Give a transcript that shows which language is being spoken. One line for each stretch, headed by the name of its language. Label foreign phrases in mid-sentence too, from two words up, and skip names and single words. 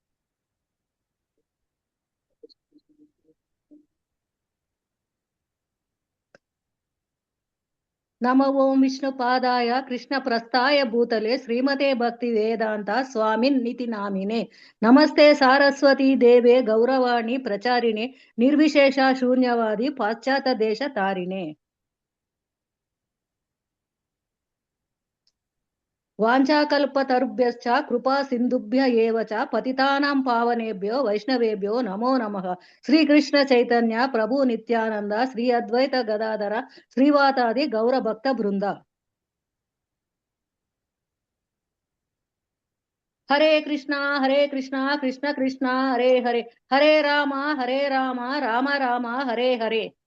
Sanskrit: నమ ఓం విష్ణుపాదాయ కృష్ణ ప్రస్థాయ భూతలే శ్రీమతే భక్తి వేదాంత స్వామిన్ నితి నామినే నమస్తే సారస్వతీ దేవే గౌరవాణి ప్రచారిణే నిర్విశేష శూన్యవాది పాశ్చాత్య దేశ తారిణే. వాంఛాకల్పతరుభ్యశ్చ కృపా సింధుభ్య ఏవ చ పతితానాం పావనేభ్యో వైష్ణవేభ్యో నమో నమః. శ్రీకృష్ణ చైతన్య ప్రభు నిత్యానంద శ్రీ అద్వైత గదాధర శ్రీవాతాది గౌర భక్త బృంద. హరే కృష్ణ కృష్ణ కృష్ణ హరే హరే హరే రామ రామ రామ హరే హరే.